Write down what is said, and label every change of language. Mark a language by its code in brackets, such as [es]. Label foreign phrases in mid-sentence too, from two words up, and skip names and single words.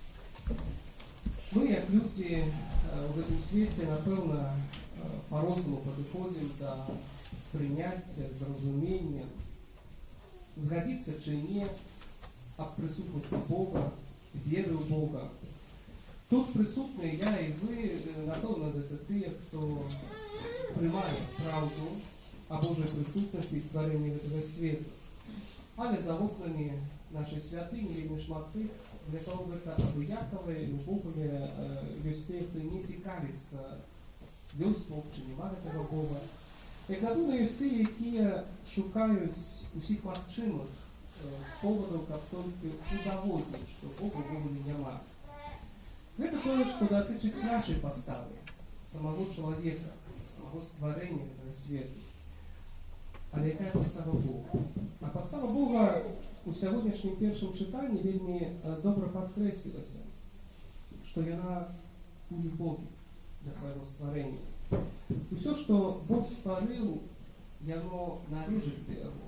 [be] Мы, як людзі ў гэтым свеце, напэўна, па-рознаму падыходзім да прыняцця, зразумення, згадзіцца ці не аб прысутнасці Бога, веры ў Бога. [uk] Тут присутні я і ви, напевно, це ті, хто приймає правду о Божій присутності і створенні цього світу. Але за окнами нашої святині вельми шмат тих, для кого це обиякове і глибоке є тих, хто не цікавиться, ёсць Бог чи немає того Бога. Як напевно, є ті, які шукають усіх магчимих поводів, як тільки удоводить, що Бога в Богові немає. [ru] Это то, что дотычыць нашей поставы, самого человека, самого створения этого света. [be] Але якая постава Бога? А постава Бога у сьогоднішнім першым чытанні вельмі добра падкрэслілася, што яна у любові для свайго стварэння. Усё, што Бог стварыў, яно належыць да яго.